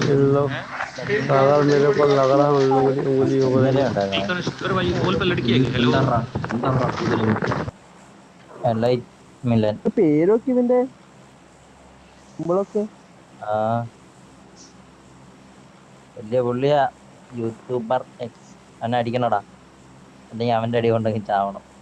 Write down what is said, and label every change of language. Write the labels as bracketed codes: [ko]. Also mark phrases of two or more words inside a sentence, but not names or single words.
[hi] सागर मेरे को लग रहा है उंगली लड़की है। हेलो [ml] പേരൊക്കെ ഇതിന്റെ നമ്മളൊക്കെ വലിയ പുള്ളിയാ. യൂട്യൂബർ എക്സ്. അവനെ അടിക്കണടാ, അല്ലെങ്കിൽ അവന്റെ അടി കൊണ്ടെങ്കിൽ ചാവണം.